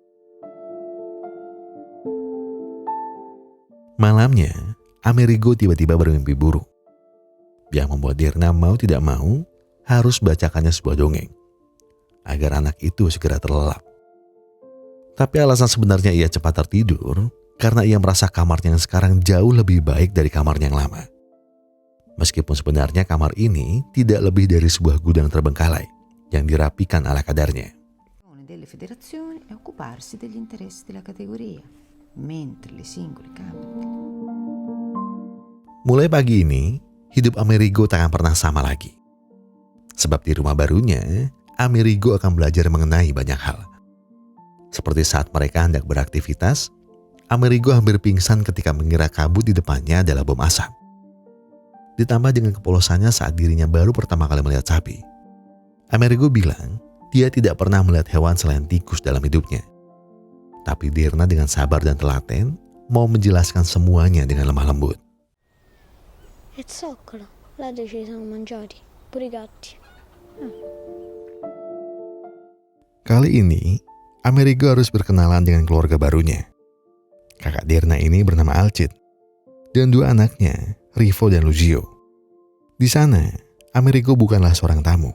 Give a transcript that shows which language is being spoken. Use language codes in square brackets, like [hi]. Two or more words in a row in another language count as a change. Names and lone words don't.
[id] Malamnya, Amerigo tiba-tiba bermimpi buruk yang membuat Dirna mau tidak mau harus bacakannya sebuah dongeng agar anak itu segera terlelap. Tapi alasan sebenarnya ia cepat tertidur karena ia merasa kamarnya yang sekarang jauh lebih baik dari kamarnya yang lama. Meskipun sebenarnya kamar ini tidak lebih dari sebuah gudang terbengkalai yang dirapikan ala kadarnya. [it] Delle federazioni è occuparsi degli interessi della categoria, mentre le singole camere. [id] Mulai pagi ini, hidup Amerigo tak akan pernah sama lagi. Sebab di rumah barunya, Amerigo akan belajar mengenai banyak hal. Seperti saat mereka hendak beraktivitas, Amerigo hampir pingsan ketika mengira kabut di depannya adalah bom asap. Ditambah dengan kepolosannya saat dirinya baru pertama kali melihat sapi. Amerigo bilang, dia tidak pernah melihat hewan selain tikus dalam hidupnya. Tapi Dirna dengan sabar dan telaten mau menjelaskan semuanya dengan lemah lembut. [it] È zoccolo. Là dove ci siamo mangiati. Pure i gatti. [id] Kali ini, Amerigo harus berkenalan dengan keluarga barunya. Kakak Dirna ini bernama Alcid. Dan dua anaknya, Rivo dan Luzio. Di sana, Amerigo bukanlah seorang tamu.